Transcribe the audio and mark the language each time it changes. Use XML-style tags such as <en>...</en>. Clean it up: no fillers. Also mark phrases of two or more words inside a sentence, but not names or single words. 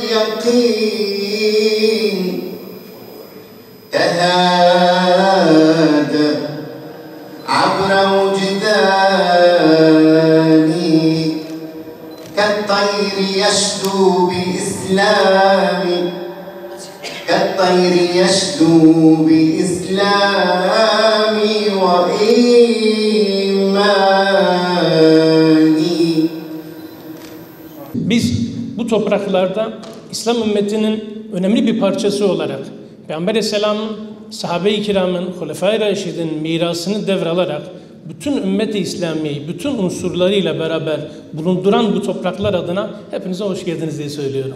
<ar>اليقين تهاد عبر وجداني كالطير يشدو بإسلام كالطير يشدو بإسلامي وإيماني.</ar> <tr>Biz bu topraklarda İslam ümmetinin önemli bir parçası olarak Peygamber Aleyhisselam'ın, sahabe-i kiramın, Hulefai Raşid'in mirasını devralarak bütün ümmet-i İslamiye'yi bütün unsurlarıyla beraber bulunduran bu topraklar adına hepinize hoş geldiniz diye söylüyorum.</tr>